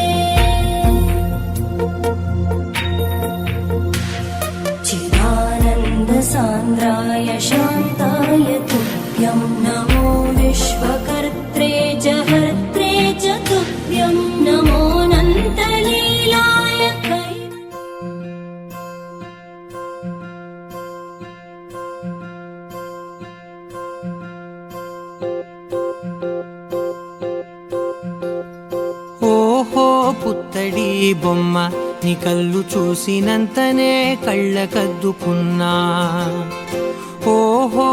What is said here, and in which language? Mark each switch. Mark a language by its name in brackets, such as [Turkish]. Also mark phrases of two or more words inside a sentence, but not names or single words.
[Sanskrit] चिदानन्दसान्द्राय शान्ताय तुभ्यं नमो विश्वकर्त्रे च हर्त्रे च तुभ्यं नमोऽनन्तलीलाय [Telugu] ఓహో పుత్తడి బొమ్మ నీ కళ్ళు చూసినంతనే కళ్ళకద్దుకున్నా ఓహో